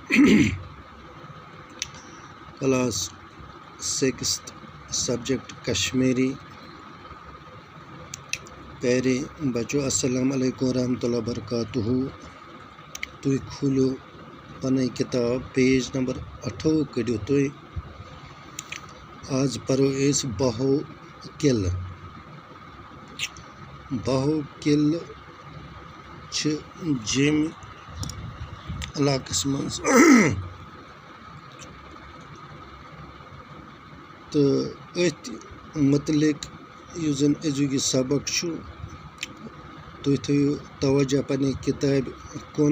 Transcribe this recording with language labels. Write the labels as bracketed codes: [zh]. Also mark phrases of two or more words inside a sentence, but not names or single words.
[en] Class 6 subject Kashmiri. [ur] پیارے بچو, [ar] السلام علیکم ورحمة الله وبركاته. [ks] تُہؠ کھولِو پنٕنۍ کِتاب, [en] page number [ks] 28 کڈِو تُہؠ. أز پرو اسہِ باہوٗ قلعہ. باہوٗ قلعہ جموٗ علاقس منٛز تہٕ اتھ مُتعلِق یُس زن اَزُک سبق تُہؠ تھٲوِو توجہ پنٕنہِ کِتابہِ کُن.